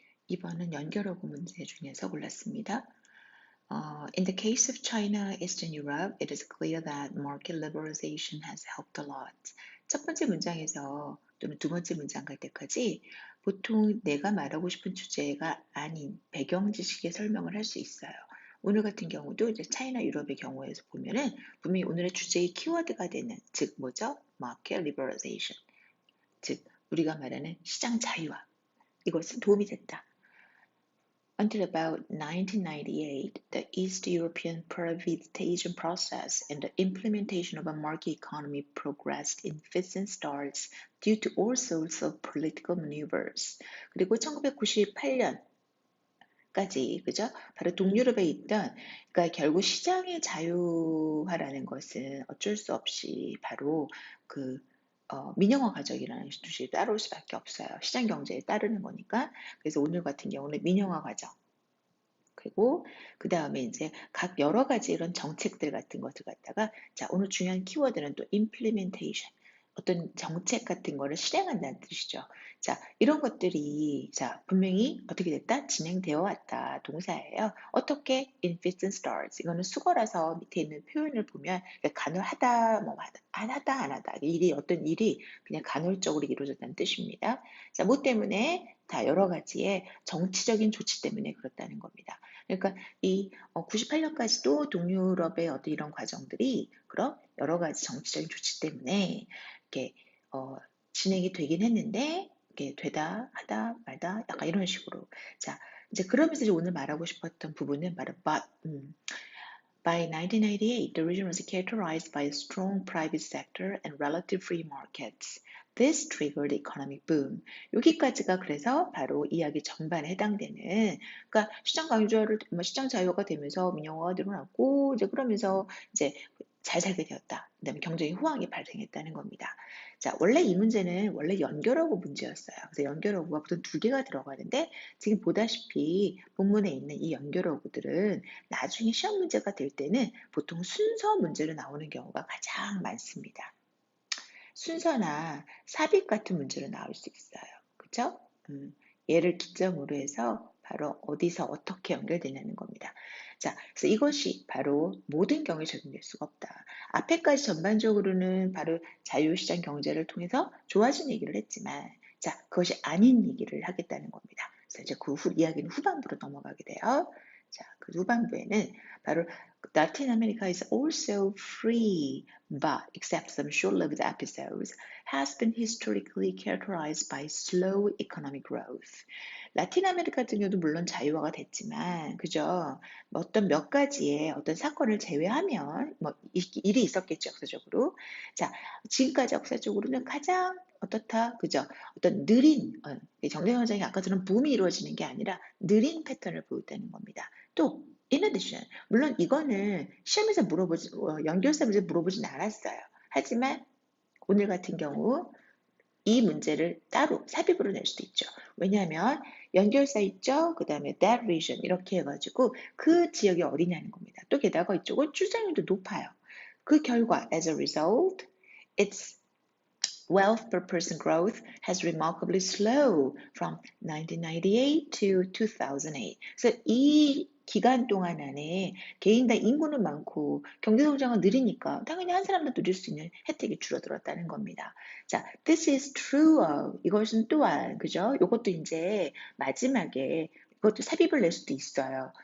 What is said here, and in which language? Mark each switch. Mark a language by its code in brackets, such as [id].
[ko] 2번은 연결어구 문제 중에서 골랐습니다. [en] In the case of China, Eastern Europe, it is clear that market liberalization has helped a lot. [ko] 첫 번째 문장에서 또는 두 번째 문장 갈 때까지 보통 내가 말하고 싶은 주제가 아닌 배경 지식의 설명을 할 수 있어요. 오늘 같은 경우도 이제 차이나 유럽의 경우에서 보면은 분명히 오늘의 주제의 키워드가 되는, 즉 뭐죠? [en] Market liberalization. [ko] 즉 우리가 말하는 시장 자유화. 이것은 도움이 됐다. Until about 1998, the East European privatization process and the implementation of a market economy progressed in fits and starts due to all sorts of political maneuvers. 그리고 1998년까지, 그죠? 바로 동유럽에 있던, 그러니까 결국 시장의 자유화라는 것은 어쩔 수 없이 바로 민영화 과정이라는 것이 따라올 수밖에 없어요. 시장 경제에 따르는 거니까. 그래서 오늘 같은 경우는 민영화 과정. 그리고 그 다음에 이제 각 여러 가지 이런 정책들 같은 것들 갖다가, 자, 오늘 중요한 키워드는 또 implementation. 어떤 정책 같은 거를 실행한다는 뜻이죠. 자, 이런 것들이, 자, 분명히 어떻게 됐다? 진행되어 왔다. 동사예요. 어떻게? [en] In fits and starts. [ko] 이거는 수거라서 밑에 있는 표현을 보면 간헐하다, 뭐, 안 하다, 안 하다. 어떤 일이 그냥 간헐적으로 이루어졌다는 뜻입니다. 자, 뭐 때문에? 다 여러 가지의 정치적인 조치 때문에 그렇다는 겁니다. 그러니까 이 98년까지도 동유럽의 어떤 이런 과정들이 그런 여러 가지 정치적인 조치 때문에 이렇게 진행이 되긴 했는데, 이게 되다 하다 말다 약간 이런 식으로. 자, 이제 그러면서 이제 오늘 말하고 싶었던 부분은 바로 [en] by 1998, the region was characterized by a strong private sector and relative free markets. This triggered the economic boom. [ko] 여기까지가 그래서 바로 이야기 전반에 해당되는, 그러니까 시장 자유화가 되면서 민영화가 늘어났고, 이제 그러면서 이제 잘 살게 되었다. 그다음에 경제의 호황이 발생했다는 겁니다. 자, 원래 이 문제는 원래 연결어구 문제였어요. 그래서 연결어구가 보통 두 개가 들어가는데, 지금 보다시피 본문에 있는 이 연결어구들은 나중에 시험 문제가 될 때는 보통 순서 문제로 나오는 경우가 가장 많습니다. 순서나 삽입 같은 문제로 나올 수 있어요. 그렇죠? 얘를 기점으로 해서 바로 어디서 어떻게 연결되냐는 겁니다. 자, 그래서 이것이 바로 모든 경우에 적용될 수가 없다. 앞에까지 전반적으로는 바로 자유시장 경제를 통해서 좋아진 얘기를 했지만, 자, 그것이 아닌 얘기를 하겠다는 겁니다. 그래서 이제 이야기는 후반부로 넘어가게 돼요. 자, 그 후반부에는 바로 [en] Latin America is also free, but except some short-lived episodes, has been historically characterized by slow economic growth. [ko] 라틴 아메리카 같은 경우도 물론 자유화가 됐지만, 그죠? 어떤 몇 가지의 어떤 사건을 제외하면, 뭐, 일이 있었겠죠, 역사적으로. 자, 지금까지 역사적으로는 가장 어떻다, 그죠? 어떤 느린, 정대현장이 아까처럼 붐이 이루어지는 게 아니라 느린 패턴을 보였다는 겁니다. 또, [en] in addition, [ko] 물론 이거는 시험에서 연결사 문제 물어보진 않았어요. 하지만 오늘 같은 경우 이 문제를 따로 삽입으로 낼 수도 있죠. 왜냐하면 연결사 있죠. 그 다음에 [en] that region [ko] 이렇게 해가지고 그 지역이 어디냐는 겁니다. 또 게다가 이쪽은 출생률도 높아요. 그 결과 [en] as a result, its wealth per person growth has remarkably slow from 1998 to 2008. [ko] 그래서 이 기간 동안 안에 개인당 인구는 많고 경제 성장은 느리니까 당연히 한 사람도 누릴 수 있는 혜택이 줄어들었다는 겁니다. 자, [en] this is true of, [ko] 이것은 또한, 그죠? 이것도 이제 마지막에 이것도 삽입을 낼 수도 있어요.